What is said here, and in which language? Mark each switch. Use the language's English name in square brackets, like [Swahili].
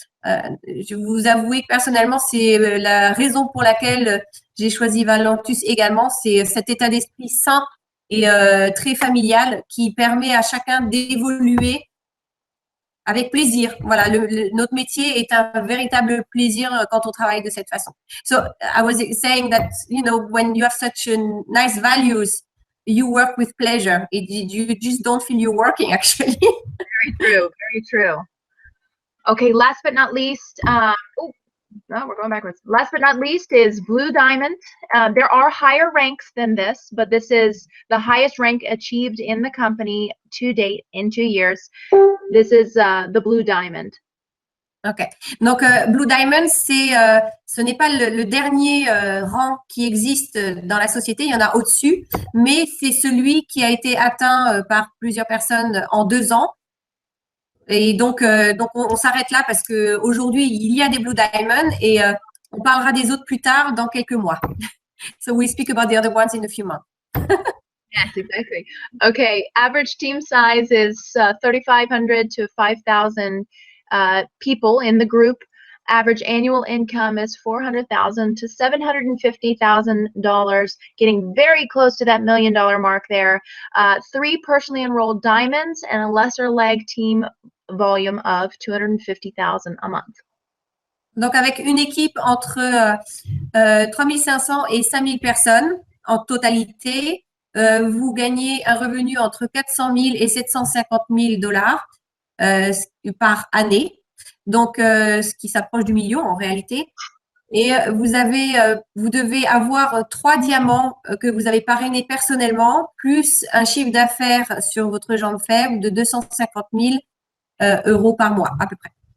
[French] Je vais vous avouer que personnellement, c'est la raison pour laquelle j'ai choisi Valentus également, c'est cet état d'esprit sain et très familial qui permet à chacun d'évoluer avec plaisir. Voilà, notre métier est un véritable plaisir quand on travaille de cette façon. [English] So I was saying that, when you have such nice values, you work with pleasure. You just don't feel you're working, actually. Very true, very true. Okay, last but not least, no, we're going backwards. Last but not least is Blue Diamond. There are higher ranks than this, but this is the highest rank achieved in the company to date in 2 years. This is the Blue Diamond. Ok. [French] Donc, Blue Diamond, ce n'est pas le dernier rang qui existe dans la société. Il y en a au-dessus, mais c'est celui qui a été atteint par plusieurs personnes en 2 ans. Et donc on s'arrête là parce que aujourd'hui il y a des Blue Diamond et on parlera des autres plus tard dans quelques mois. [English] So we speak about the other ones in a few months. Yes, exactly. Okay, average team size is 3,500 to 5,000 people in the group. Average annual income is $400,000 to $750,000, getting very close to that $1 million mark there. 3 personally enrolled diamonds and a lesser leg team volume of $250,000 a month. [French] Donc avec une équipe entre 3,500 et 5,000 personnes en totalité, vous gagnez un revenu entre 400 000 et 750 000 dollars par année. Donc, ce qui s'approche du million en réalité. Et vous devez avoir 3 diamants que vous avez parrainés personnellement, plus un chiffre d'affaires sur votre jambe faible de 250 000 euros par mois, à peu près.